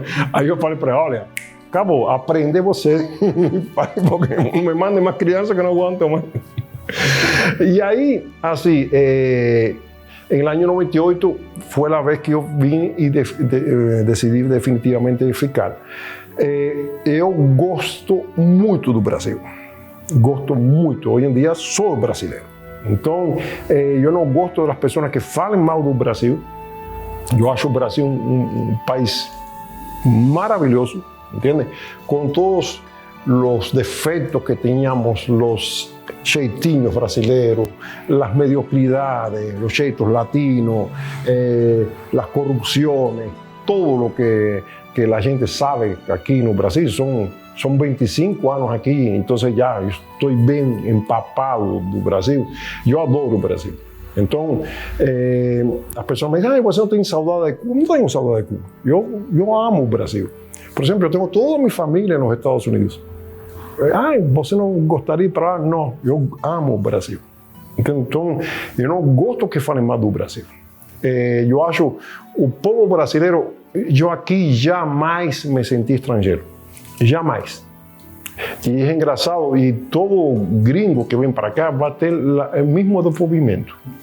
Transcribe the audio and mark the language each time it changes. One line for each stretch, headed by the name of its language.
Portuguese: Aí eu falei para ela, olha, acabou, aprende você, porque me mande más crianças
Spanish: que no aguanto más. Y ahí, así, en el año 98 fue la vez que yo vine y decidí definitivamente ficar.
Portuguese: Eu gosto muito do Brasil. Gosto muito.
Spanish: Hoy en día soy brasileiro. Entonces, yo no gosto de las personas que falen mal do Brasil. Yo acho o Brasil un país maravilloso, ¿entiendes? Con todos los defectos que teníamos, los jeitinhos brasileiros, las mediocridades, los jeitos latinos, las corrupciones, todo lo que la gente sabe aquí en Brasil. Son 25 años aquí, entonces ya yo estoy bien empapado do Brasil. Yo adoro Brasil. Entonces, las personas me dicen, ay, você no tiene saudade de Cuba. No tengo saudade de Cuba. Yo amo Brasil. Por ejemplo, yo tengo toda mi familia en los Estados Unidos.
Portuguese: Ai, você não gostaria de ir para lá? Não, eu amo o Brasil. Então, eu não gosto que falem mal do Brasil. Eu acho o povo brasileiro, eu aqui jamais me senti estrangeiro. Jamais. E é engraçado, e todo gringo que vem para cá vai ter o mesmo desenvolvimento.